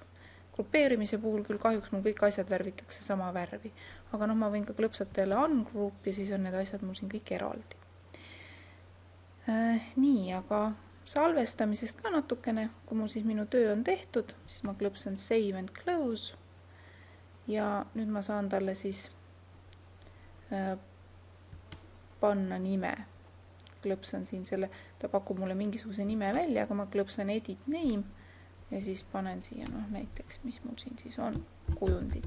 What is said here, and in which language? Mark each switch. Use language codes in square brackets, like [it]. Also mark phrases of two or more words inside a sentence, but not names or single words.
[et] Grupeerimise puhul küll kahjuks mul kõik asjad värvitakse sama värvi, aga ma võin ka klõpsata jälle ungroup ja siis on need asjad mul siin kõik eraldi. Nii, aga salvestamisest ka natukene, kui mul siis minu töö on tehtud, siis ma klõpsan [en] save and close [et] ja nüüd ma saan talle siis panna nime. Klõpsan siin selle, ta pakub mulle mingisuguse nime välja, aga ma klõpsan [en] edit name [et] ja siis panen siia näiteks, mis mul siin siis on, kujundid.